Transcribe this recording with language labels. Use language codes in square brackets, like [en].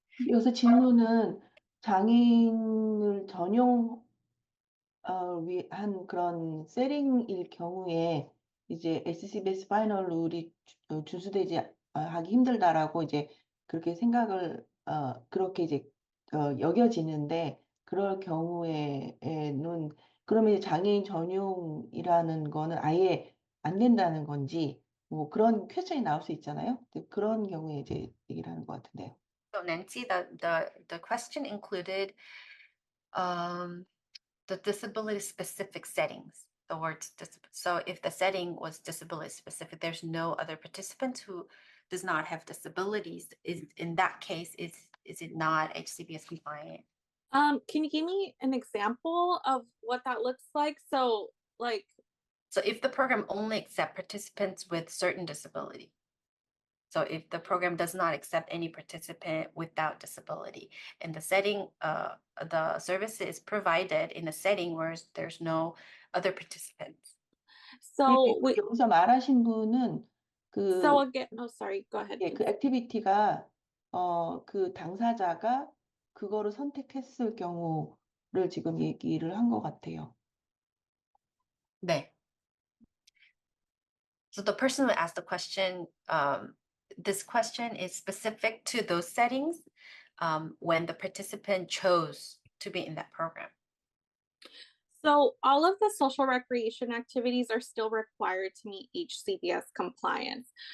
[ko] 여기서 질문은 장애인을 전용 한 그런 세팅일 경우에 이제 SCBS 파이널 룰이 준수되지 하기 힘들다라고 이제 그렇게 생각을 그렇게 이제 여겨지는데 그럴 경우에는 그러면 이제 장애인 전용이라는 거는 아예 안 된다는 건지 뭐 그런 퀘스천이 나올 수 있잖아요. 그런 경우에 이제 얘기를 하는 것 같은데요. [en] So Nancy, the question included the disability specific settings. The words so if the setting was disability specific, there's no other participant who does not have disabilities. Is in that case, is it not HCBS compliant? can you give me an example of what that looks like? So like, So if the program only accepts participants with certain disability. So if the program does not accept any participant without disability, and the setting, the service is provided in a setting where there's no other participants. so [ko] 여기서 말하신 분은 [en] so again, oh sorry, go ahead. [ko] 그 액티비티가 그 당사자가 그거를 선택했을 경우를 지금 얘기를 한 것 같아요. 네. [en] So the person who asked the question, this question is specific to those settings when the participant chose to be in that program. So all of the social recreation activities are still required to meet HCBS compliance.